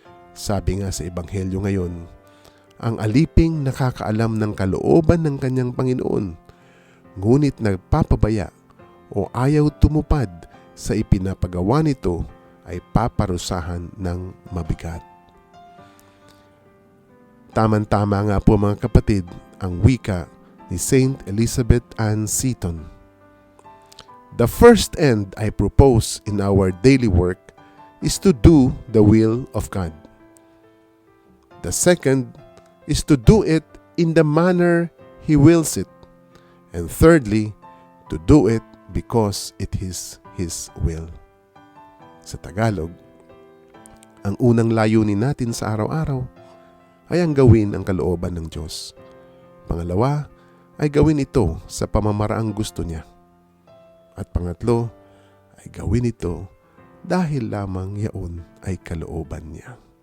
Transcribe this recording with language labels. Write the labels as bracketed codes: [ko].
[tl] Sabi nga sa Ebanghelyo ngayon, ang aliping nakakaalam ng kalooban ng kanyang Panginoon, ngunit nagpapabaya o ayaw tumupad sa ipinapagawa nito ay paparusahan ng mabigat. Tama-tama nga po mga kapatid ang wika ni Saint Elizabeth Ann Seton. [en] The first end I propose in our daily work is to do the will of God. The second is to do it in the manner He wills it. And thirdly, to do it because it is His will. [tl] Sa Tagalog, ang unang layunin natin sa araw-araw ay ang gawin ang kalooban ng Diyos. Pangalawa ay gawin ito sa pamamaraang gusto niya. At pangatlo ay gawin ito dahil lamang yaon ay kalooban niya.